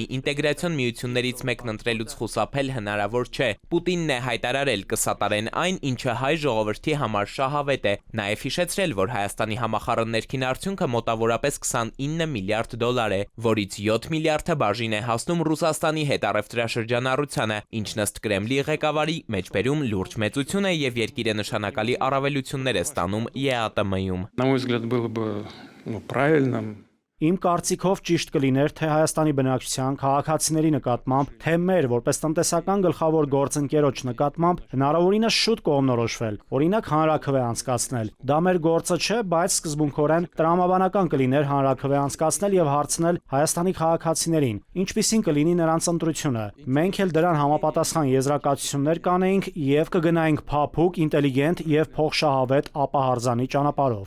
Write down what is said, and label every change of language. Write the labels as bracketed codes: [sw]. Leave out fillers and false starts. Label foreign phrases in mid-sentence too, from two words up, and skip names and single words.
[hy] ինտեգրացիոն միություններից մեկն ընտրելուց խուսափել հնարավոր չէ։ Պուտինն է հայտարարել կսատարեն այն, ինչը հայ ժողովրդի համար շահավետ է, նաև հիշեցրել, որ Հայաստանի համախառն ներքին արդյունքը մոտավորապես 29 միլիարդ դոլար է, որից 7 միլիարդը բաժին է հասնում Ռուսաստանի հետ առևտրաշրջանառությանը, ինչն ըստ Կրեմլի ղեկավարի մեջբերում լուրջ մեծություն է և երկիրը նշանակալի առավելություններ է ստանում ԵԱՏՄ-ում։ [ru] На мой взгляд, было бы правильным. [hy] Իմ կարծիքով ճիշտ կլիներ թե Հայաստանի բնակչության, քաղաքացիների նկատմամբ, թե մեր որպես տնտեսական գլխավոր գործընկերոջ նկատմամբ հնարավորինս շուտ կողմնորոշվել, օրինակ հանրաքվե անցկացնել։ Դա մեր գործը չէ, բայց սկզբունքորեն տրամաբանական կլիներ հանրաքվե անցկացնել եւ հարցնել Հայաստանի քաղաքացիներին, ինչպիսին կլինի նրանց ընտրությունը։ Մենք էլ դրան համապատասխան եզրակացություններ կանեինք եւ կգնայինք փափուկ, ինտելիգենտ եւ փոխշահավետ ապահարզանի ճանապարհով։